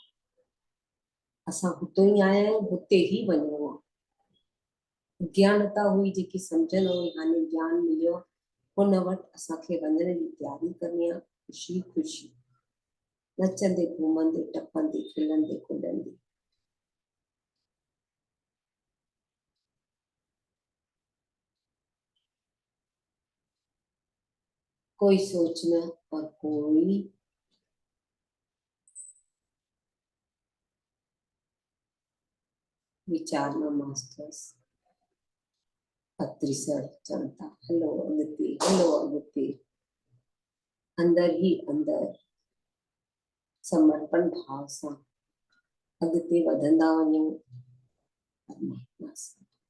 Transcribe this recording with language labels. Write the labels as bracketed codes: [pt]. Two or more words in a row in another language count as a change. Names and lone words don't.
[sd] असां हुते ई आया आहियूं, हुते ई वञिणो आहे। ज्ञानता हुई जेकी सम्झ न हुई, हाणे ज्ञान मिलियो, हुन वटि असांखे वञण जी तयारी करणी आहे, ख़ुशी ख़ुशी नचंदे घुमंदे टपंदे खिलंदे खुलंदे। कोई सोच न और कोई विचार न। मास्टर्स अत्रिसर चवनि था हलो अॻिते, हलो अॻिते। अंदर ही अंदर समर्पण भाव सां अॻिते वधंदा वञूं परमात्मा सां।